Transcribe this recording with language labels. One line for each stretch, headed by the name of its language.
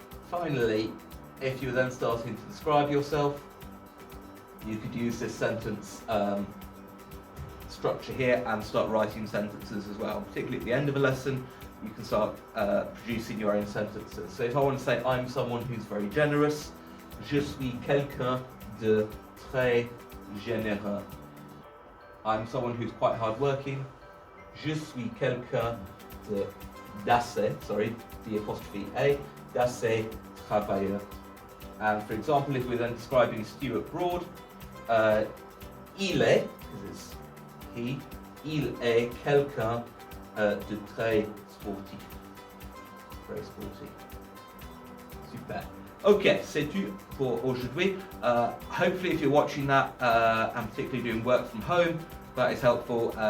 English: Finally, if you're then starting to describe yourself, you could use this sentence structure here and start writing sentences as well. Particularly at the end of a lesson, you can start producing your own sentences. So if I want to say I'm someone who's very generous,
French: je suis quelqu'un de très généreux.
English: I'm someone who's quite hardworking.
French: Je suis quelqu'un d'assez, D apostrophe A, d'assez travailleur.
English: And for example, if we're then describing Stuart Broad,
French: il est,
English: because it's he,
French: il est quelqu'un de très sportif.
English: Very sporty. Super.
French: Okay, c'est tout pour aujourd'hui.
English: Hopefully if you're watching that, and particularly doing work from home, that is helpful.